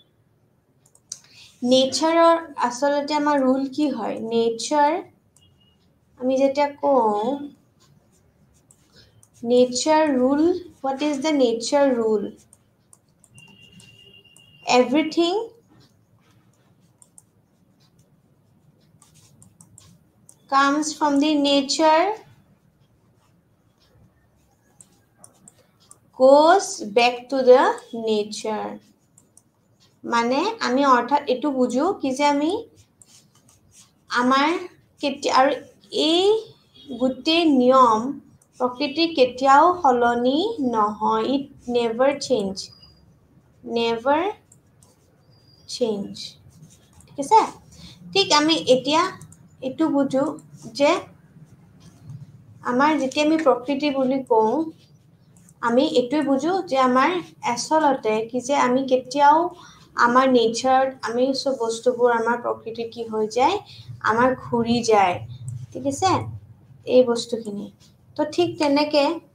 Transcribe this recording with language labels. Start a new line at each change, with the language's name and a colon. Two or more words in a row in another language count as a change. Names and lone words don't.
Assamese: নেচাৰৰ আচলতে আমাৰ ৰুল কি হয় নেচাৰ আমি যেতিয়া কওঁ
English: nature rule what is the nature rule everything comes from the nature goes back to the nature
Assamese: মানে আমি অৰ্থাৎ এটো বুজো কি যে আমি আমাৰ আৰু এই গোটেই নিয়ম প্ৰকৃতি কেতিয়াও সলনি নহয়
English: it never change
Assamese: ঠিক আছে ঠিক আমি এতিয়া এটো বুজো যে আমাৰ যেতিয়া আমি প্ৰকৃতি বুলি কওঁ আমি এইটোৱে বুজো যে আমাৰ আচলতে কি যে আমি কেতিয়াও আমাৰ নেচাৰ আমি সব বস্তুবোৰ আমাৰ প্ৰকৃতি কি হৈ যায় আমাৰ ঘূৰি যায় ঠিক আছে এই বস্তুখিনি তো ঠিক তেনেকে